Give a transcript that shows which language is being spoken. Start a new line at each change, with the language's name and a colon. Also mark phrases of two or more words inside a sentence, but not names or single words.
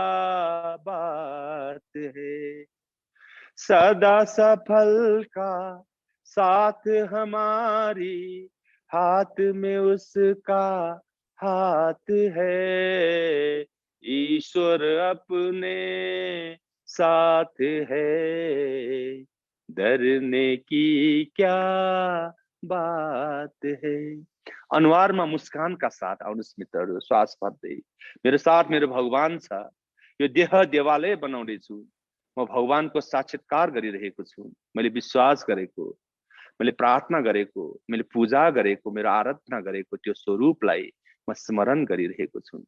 Hindi: बात है, सदा सफल का साथ हमारी, हाथ में उसका हाथ है, ईश्वर अपने साथ है, डरने की क्या बात है।
Nepali: अनुहारमा मुस्कानका साथ आउनुहोस् मित्रहरू, श्वास भर्दै मेरो साथ मेरो भगवान छ, यो देह देवालय बनाउँदैछु, म भगवानको साक्षात्कार गरिरहेको छु, मैले विश्वास गरेको, मैले प्रार्थना गरेको, मैले पूजा गरेको, मेरो आराधना गरेको त्यो स्वरूपलाई म स्मरण गरिरहेको छु।